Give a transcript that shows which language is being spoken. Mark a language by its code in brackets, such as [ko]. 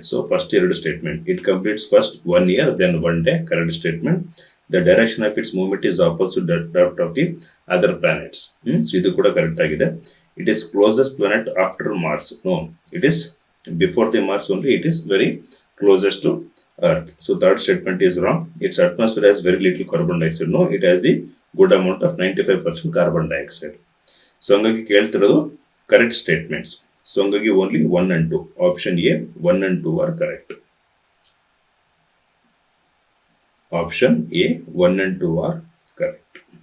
[en] So first 2 statement, it completes first 1 year then 1 day, correct statement. The direction of its movement is opposite that of the other planets. [kn] So ಇದು ಕೂಡ correct ಆಗಿದೆ. [en] It is closest planet after Mars. No, it is before the Mars only. It is very closest to Earth. So third statement is wrong. Its atmosphere has very little carbon dioxide. No, it has the good amount of 95% carbon dioxide. [kn] So ಹಂಗಾಗಿ ಕೇಳ್ತಿರೋದು correct statements. So ಹಂಗಾಗಿ only 1 and 2, [en] Option A 1 and 2 are correct. Option A 1 and 2 are correct.